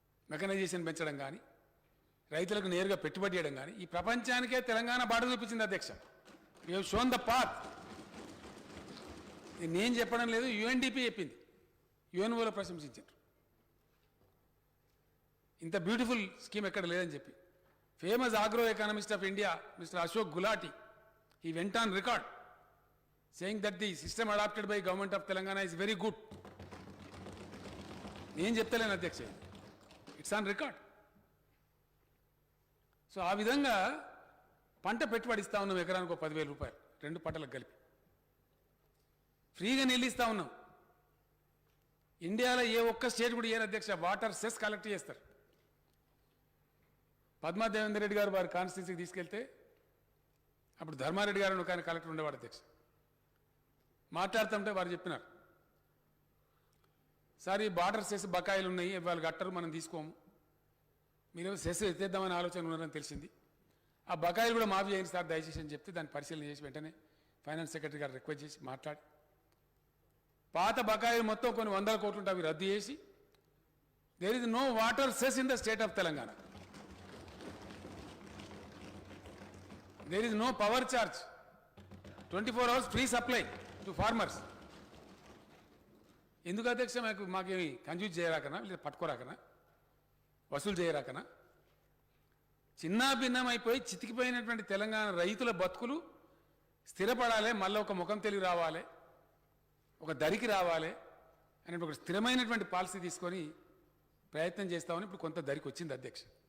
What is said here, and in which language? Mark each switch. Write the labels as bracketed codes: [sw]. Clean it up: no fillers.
[te] Mechanisation పెంచడం కానీ రైతులకు నేరుగా పెట్టుబడి చేయడం కానీ ఈ ప్రపంచానికే తెలంగాణ బాట చూపించింది అధ్యక్ష. [en] You have shown the path. [te] నేను చెప్పడం లేదు, యుఎన్డిపి చెప్పింది, యుఎన్ఓలో ప్రశంసించారు. ఇంత బ్యూటిఫుల్ స్కీమ్ ఎక్కడ లేదని చెప్పి [en] Famous agro economist of India mister Ashok Gulati he went on record saying that the system adopted by government of Telangana is very good. [te] నేను చెప్తలేను అధ్యక్ష, [en] It's on record. [te] సో ఆ విధంగా పంట పెట్టుబడి ఇస్తా ఉన్నాం, ఎకరానికి 10,000 రూపాయలు 2 పంటలకు కలిపి ఫ్రీగా నీళ్ళు ఇస్తా ఉన్నాం. ఇండియాలో ఏ ఒక్క స్టేట్ కూడా ఏరు అధ్యక్ష వాటర్ సెస్ కలెక్ట్ చేస్తారు. పద్మా దేవేందర్ రెడ్డి గారు వారి కాన్స్టిట్యూన్సీకి తీసుకెళ్తే అప్పుడు ధర్మారెడ్డి గారు ఒక ఆయన కలెక్టర్ ఉండేవాడు అధ్యక్ష. మాట్లాడుతుంటే వారు చెప్పినారు, సార్ ఈ వాటర్ సెస్ బకాయిలు ఉన్నాయి, వాళ్ళు కట్టరు, మనం తీసుకోము, మీరు సెస్ ఎత్తేద్దామని ఆలోచన ఉన్నారని తెలిసింది, ఆ బకాయిలు కూడా మాఫీ చేయండి సార్ దయచేసి అని చెప్తే దాన్ని పరిశీలన చేసి వెంటనే ఫైనాన్స్ సెక్రటరీ గారు రిక్వెస్ట్ చేసి మాట్లాడి పాత బకాయిలు మొత్తం కొన్ని 100 కోట్లు ఉంటే అవి రద్దు చేసి [en] There is no water cess in the state of Telangana. There is no power charge, 24 hours free supply to farmers. [te] ఎందుకు అధ్యక్ష మాకేమి కన్ఫ్యూజ్ చేయరాకనా, లేదా పట్టుకోరాకనా, వసూలు చేయరాకనా? చిన్నా భిన్నం అయిపోయి చితికిపోయినటువంటి తెలంగాణ రైతుల బతుకులు స్థిరపడాలి, మళ్ళీ ఒక ముఖం తెలివి రావాలి, ఒక దరికి రావాలి అనే ఒక స్థిరమైనటువంటి పాలసీ తీసుకొని ప్రయత్నం చేస్తామని ఇప్పుడు కొంత దరికి వచ్చింది అధ్యక్ష.